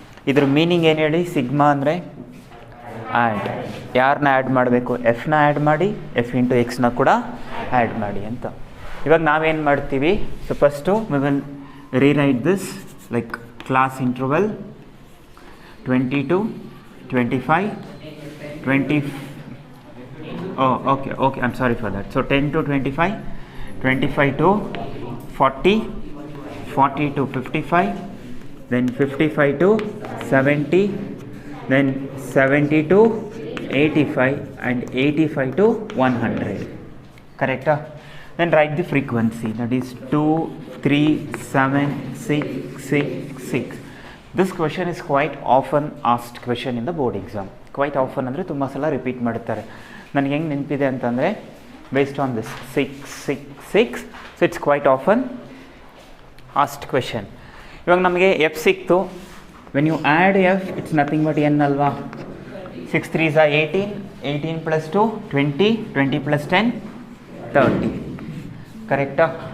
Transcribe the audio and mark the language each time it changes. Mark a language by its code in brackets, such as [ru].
[kn] ಇದ್ರ ಮೀನಿಂಗ್ ಏನು ಹೇಳಿ, ಸಿಗ್ಮಾ ಅಂದರೆ ಆ್ಯಡ್, ಯಾರನ್ನ ಆ್ಯಡ್ ಮಾಡಬೇಕು, ಎಫ್ನ ಆ್ಯಡ್ ಮಾಡಿ, ಎಫ್ ಇಂಟು ಎಕ್ಸ್ನ ಕೂಡ ಆ್ಯಡ್ ಮಾಡಿ ಅಂತ. ಇವಾಗ ನಾವೇನು ಮಾಡ್ತೀವಿ, [en] So first we will rewrite this like class interval 20 to 25, 20, oh okay, I'm sorry for that. So 10 to 25, 25 to 40, 40 to 55, then 55 to 70, then 70 to 85 and 85 to 100. Correct? Then write the frequency, that is 2, 3, 7, 6, 6, 6. This question is quite often asked question in the board exam. [kn] Quite often ಅಂದರೆ ತುಂಬ ಸಲ repeat ಮಾಡ್ತಾರೆ. ನನಗೆ ಹೆಂಗೆ ನೆನಪಿದೆ ಅಂತಂದರೆ [en] based on this [kn] 6, 6, 6. [en] So it's quite often asked question. [kn] ಇವಾಗ ನಮಗೆ ಎಫ್ ಸಿಕ್ತು. [en] When you add F it's nothing but N ಅಲ್ವಾ. 6 3s are 18, 18 plus 2 20, 20 plus 10 30. ಕರೆಕ್ಟಾ.